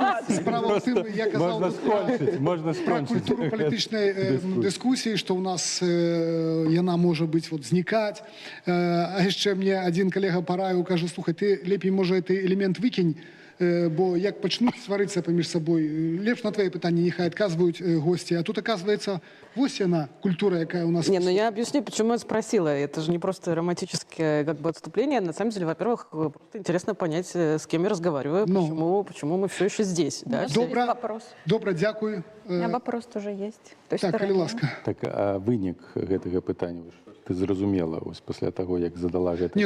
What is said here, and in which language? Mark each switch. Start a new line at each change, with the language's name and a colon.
Belarusian: Справа ў тым, я казаў пра культуру палітычнай дыскусіі, што ў нас яна можа быць знікаць. А яшчэ мне адзін калега параіў, кажа, слухай, ты лепей, можа, гэты элемент выкінь, бо як пачнуць сварыцца паміж сабой, лепш на твои пытанні няхай адказваюць госці. А тут,
Russian: оказывается,
Belarusian: вось яна, культура, якая у нас...
Russian: Не, ну я объясню, почему я спросила. Это же не просто романтическое как бы отступление. На самом деле, во-первых, просто интересно понять, с кем я разговариваю, почему мы все еще здесь. Да?
Belarusian: Добра, дякую.
Russian: У меня вопрос тоже есть.
Belarusian: Так, калі ласка. Так, а вынік гэтага пытання, ты зразумела пасля таго, як задала гэта пытанне?